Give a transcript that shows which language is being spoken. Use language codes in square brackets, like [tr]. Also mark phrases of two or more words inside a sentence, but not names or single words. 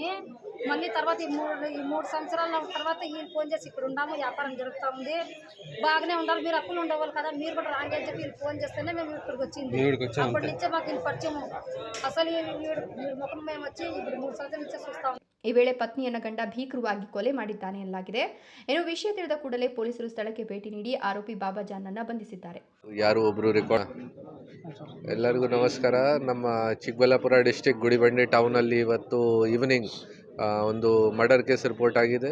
[te] మళ్ళీ తర్వాత ఈ మూడు సంవత్సరాల తర్వాత వీళ్ళు ఫోన్ చేసి ఇక్కడ ఉన్నాము, వ్యాపారం జరుగుతూ ఉంది, బాగానే ఉండాలి, మీరు అప్పులు ఉండేవాళ్ళు కదా, మీరు కూడా రాంగ్ అని చెప్పి వీళ్ళు ఫోన్ చేస్తేనే మేము ఇక్కడికి వచ్చింది. అప్పటి నుంచే మాకు వీళ్ళు పరిచయము. అసలు వీడు ముఖం మేము వచ్చి ఇప్పుడు 3 సంవత్సరాల నుంచే చూస్తాము. [kn] ಈ ವೇಳೆ ಪತ್ನಿಯನ್ನ ಗಂಡ ಭೀಕರವಾಗಿ ಕೊಲೆ ಮಾಡಿದ್ದಾನೆ ಎನ್ನಲಾಗಿದೆ. ಇನ್ನು ವಿಷಯ ತಿಳಿದ ಕೂಡಲೇ ಪೊಲೀಸರು ಸ್ಥಳಕ್ಕೆ ಭೇಟಿ ನೀಡಿ ಆರೋಪಿ ಬಾಬಾಜಾನ್ನನ್ನ ಬಂಧಿಸಿದ್ದಾರೆ. ಯಾರು ಒಬ್ರು ರೆಕಾರ್ಡ್. ಎಲ್ಲರಿಗೂ ನಮಸ್ಕಾರ. ನಮ್ಮ ಚಿಕ್ಕಬಳ್ಳಾಪುರ ಡಿಸ್ಟ್ರಿಕ್ಟ್ ಗುಡಿಬಂಡೆ ಟೌನಲ್ಲಿ ಇವತ್ತು ಈವ್ನಿಂಗ್ ಒಂದು [en] murder case report [kn] ಆಗಿದೆ.